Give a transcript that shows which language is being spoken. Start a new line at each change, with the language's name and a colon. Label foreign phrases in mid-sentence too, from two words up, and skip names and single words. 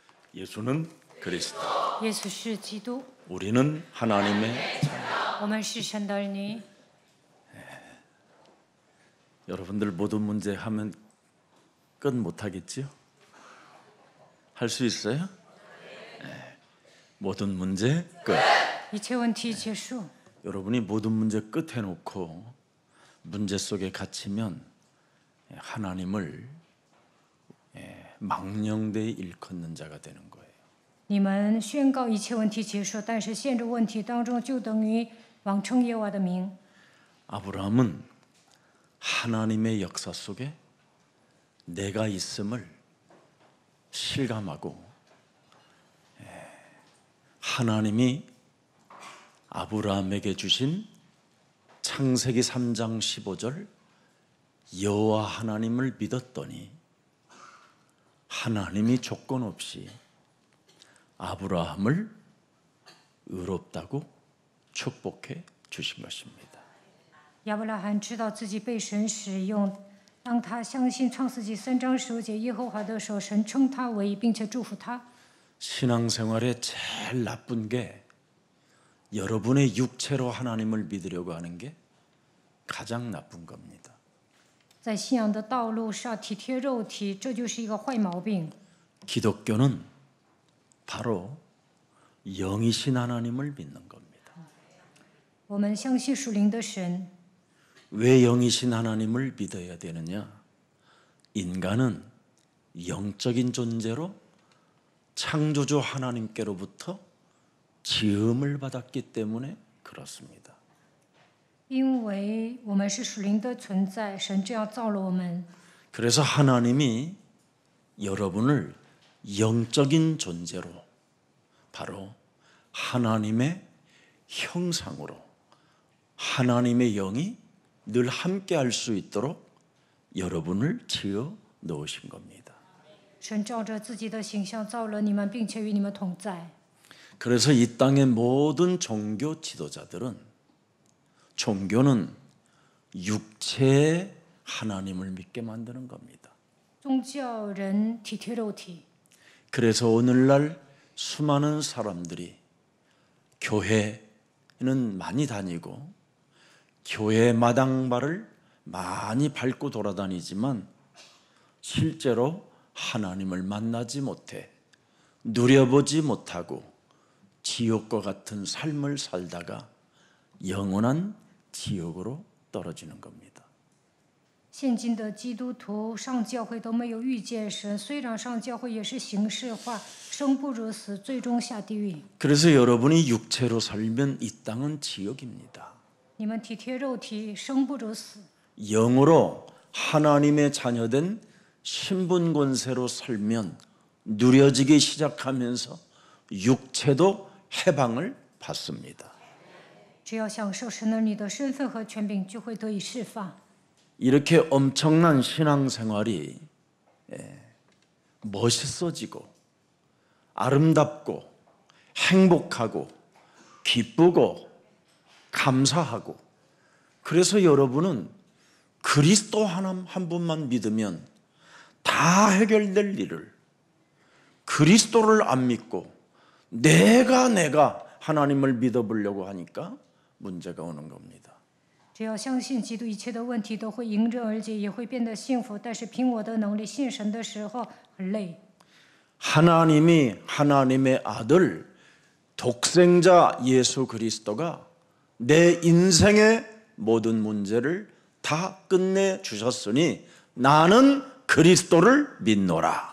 Korean: 예수는 그리스도.
Chinese: 耶稣是基督，
Korean: 우리는 하나님의 자녀.
Chinese: 我们是神的儿女。
Korean: 여러분들 모든 문제 하면 끝 못하겠지요? 할 수 있어요? 네. 모든 문제 끝.
Chinese: 一切问题结束。
Korean: 여러분이 모든 문제 끝 해놓고 문제 속에 갇히면 하나님을 망령되이 일컫는 자가 되는 거예요.
Chinese: 你们宣告一切问题结束，但是陷入问题当中，就等于妄称耶和华的名。
Korean: 아브라함은 하나님의 역사 속에 내가 있음을 실감하고 하나님이 아브라함에게 주신 창세기 3장 15절 여호와 하나님을 믿었더니 하나님이 조건 없이 아브라함을 의롭다고 축복해 주신 것입니다.
Chinese: 亚伯拉罕知道自己被神使用，当他相信创世纪3章15节耶和华的时候，神称他为义，并且祝福他。
Korean: 신앙생활에 제일 나쁜 게 여러분의 육체로 하나님을 믿으려고 하는 게 가장 나쁜 겁니다.
Chinese: 在信仰的道路上体贴肉体，这就是一个坏毛病。
Korean: 기독교는 바로 영이신 하나님을 믿는 겁니다.
Chinese: 我们相信属灵的神。
Korean: 왜 영이신 하나님을 믿어야 되느냐? 인간은 영적인 존재로 창조주 하나님께로부터 지음을 받았기 때문에 그렇습니다.
Chinese: 因为我们是属灵的存在，神这样造了我们。
Korean: 그래서 하나님이 여러분을 영적인 존재로 바로 하나님의 형상으로 하나님의 영이 늘 함께 할 수 있도록 여러분을 지어 놓으신 겁니다.
Chinese: 神照着自己的形象造了你们，并且与你们同在。
Korean: 그래서 이 땅의 모든 종교 지도자들은 종교는 육체의 하나님을 믿게 만드는 겁니다.
Chinese: 宗教人体贴肉体，
Korean: 그래서 오늘날 수많은 사람들이 교회는 많이 다니고 교회 마당발을 많이 밟고 돌아다니지만 실제로 하나님을 만나지 못해 누려보지 못하고 지옥과 같은 삶을 살다가 영원한 지옥으로 떨어지는 겁니다.
Chinese: 现今的基督徒上教会都没有遇见神，虽然上教会也是形式化，生不如死，最终下地狱。
Korean: 그래서 여러분이 육체로 살면 이 땅은 지옥입니다.
Chinese: 你们体贴肉体，生不如死。
Korean: 영으로 하나님의 자녀된 신분 권세로 살면 누려지기 시작하면서 육체도 해방을 받습니다.
Chinese: 只要享受神儿女的身份和权柄，就会得以释放。
Korean: 이렇게 엄청난 신앙생활이 멋있어지고 아름답고 행복하고 기쁘고 감사하고 그래서 여러분은 그리스도 한 분만 믿으면 다 해결될 일을 그리스도를 안 믿고 내가 하나님을 믿어보려고 하니까 문제가 오는 겁니다.
Chinese: 只要相信基督，一切的问题都会迎刃而解，也会变得幸福。但是凭我的能力信神的时候很累。
Korean: 하나님이 하나님의 아들 독생자 예수 그리스도가 내 인생의 모든 문제를 다 끝내 주셨으니 나는 그리스도를 믿노라.